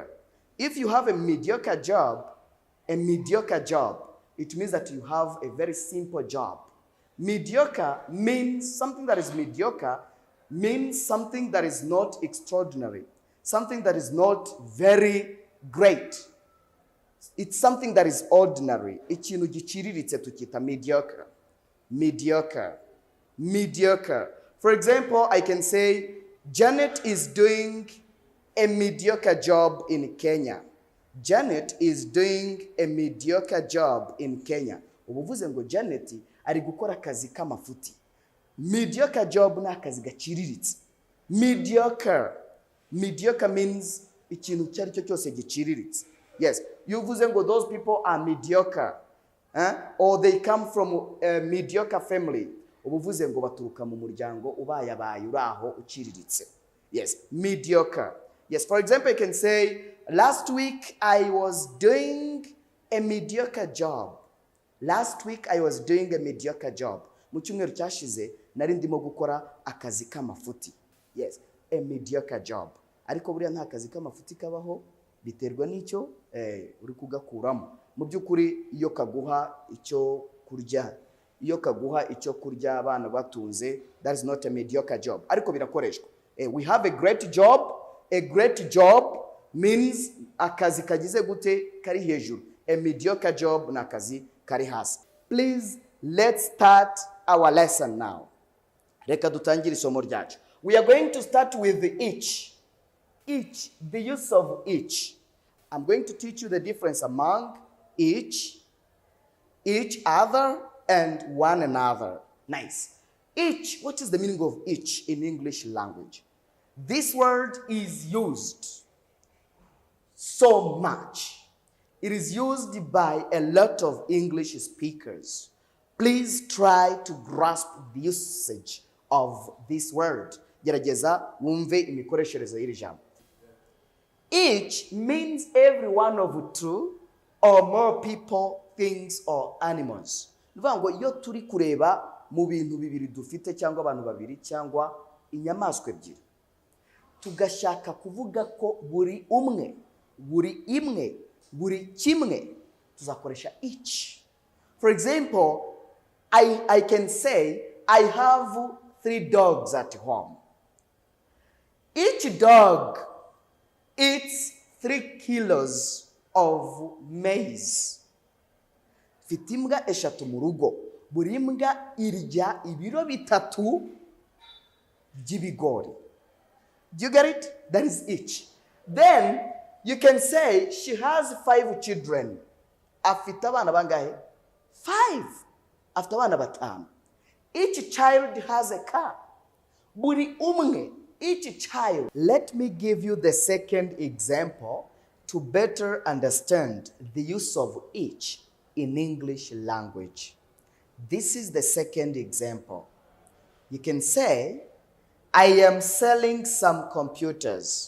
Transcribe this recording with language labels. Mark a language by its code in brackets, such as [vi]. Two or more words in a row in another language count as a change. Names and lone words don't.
[en] If you have a mediocre job, it means that you have a very simple job. Mediocre means something that is mediocre, means something that is not extraordinary, something that is not very great. It's something that is ordinary. [rw] Ikintu giciriritse tukita mediocre. Mediocre. [en] For example, I can say, Janet is doing a mediocre job in Kenya. Janet is doing a mediocre job in Kenya. [rw] Ubuvuze ngo Janet ari gukora akazi k'amafuti. [en] Mediocre job [rw] na akazi gaciriritse. [en] Mediocre means [rw] ikintu cyari cyo cyose giciriritse. [en] Yes, [rw] uvuze ngo [en] those people are mediocre. Or they come from a mediocre family. [rw] ubuvuze ngo baturuka mu muryango ubayabaye uraho uciriritse. [en] Yes, mediocre. Yes, for example, you can say, last week I was doing a mediocre job. Last week I was doing a mediocre job. [rw] Mu cyumweru cyashize nari ndimo gukora akazi k'amafuti. [en] Yes, a mediocre job. [rw] Ariko buriya nta kazi k'amafuti kabaho, biterwa n'icyo uri kugakuramo. Mu by'ukuri iyo kaguha icyo kurya, iyo kaguha icyo kurya abana batunze, [en] that is not a mediocre job. [rw] Ariko birakoreshwa. [en] We have a great job. A great job means [rw] akazi kagize gute kari hejuru. [en] A mediocre job na [rw] akazi kari hasi. [en] Please, let's start our lesson now. [rw] Reka dutangire isomo ryacu. [en] We are going to start with the each. Each, the use of each. I'm going to teach you the difference among each other, and one another. Nice. Each, what is the meaning of each in English language? This word is used so much. It is used by a lot of English speakers. Please try to grasp the usage of this word. [rw] Gerageza wumve imikoreshereze y'iri jambo. [en] Each means every one of two or more people, things or animals. [rw] Nuvuga ngo iyo turi kureba mu bintu bibiri dufite cyangwa abantu babiri cyangwa inyamaswa ebyiri, tugashaka kuvuga ko buri umwe, buri imwe, buri kimwe, tuzakoresha each. [en] For example, I can say I have 3 dogs at home. Each dog eats 3 kilos of maize. [rw] Mfite imbwa eshatu mu rugo, buri mbwa irya ibiro 3 by'ibigori. [en] Do you get it? That is each. Then you can say she has 5 children. [rw] Afite abana bangahe? 5. Afite abana 5. [en] Each child has a car. [rw] Buri umwe, [en] each child. Let me give you the second example to better understand the use of each in English language. This is the second example. You can say, I am selling some computers.